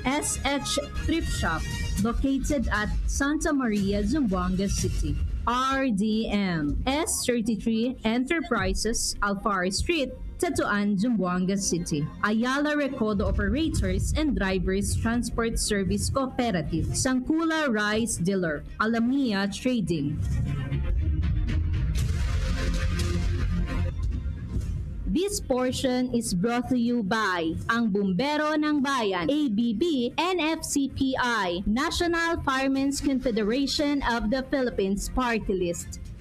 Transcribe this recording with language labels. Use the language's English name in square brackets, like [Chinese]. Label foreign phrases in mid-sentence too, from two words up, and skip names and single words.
[English] SH Thrift Shop, located at Santa Maria, Zamboanga City. RDM S33 Enterprises, Alfaro Street, Tetuan, Zamboanga City. Ayala Recorder Operators and Drivers Transport Service Cooperative. Sangkula Rice Dealer. Alamia Trading. This portion is brought to you by ang Bumbero ng Bayan, ABB, NFCPI, National Firemen's Confederation of the Philippines Party List.